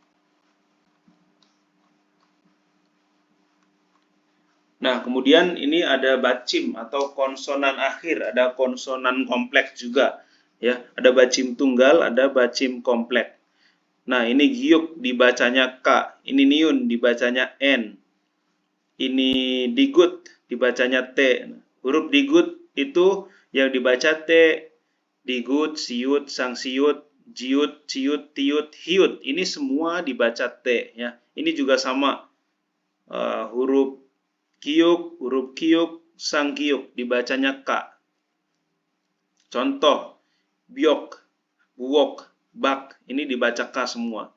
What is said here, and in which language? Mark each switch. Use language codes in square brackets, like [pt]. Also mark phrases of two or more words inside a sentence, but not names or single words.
[id] Nah, kemudian ini ada bacim atau konsonan akhir, ada konsonan kompleks juga ya. Ada bacim tunggal, ada bacim kompleks. Nah, ini giuk dibacanya K, ini niun dibacanya N. Ini digut dibacanya T. Huruf digut itu yang dibaca T, [ko] 디귿, 시옷, 쌍시옷, 지읒, 치읓, 티읕, 히읗. [id] Ini semua dibaca T ya. Ini juga sama. Huruf kiuk, [ko] 쌍기역 [id] dibacanya K. Contoh, [ko] 벽, 부엌, 밖, [id] ini dibaca K semua.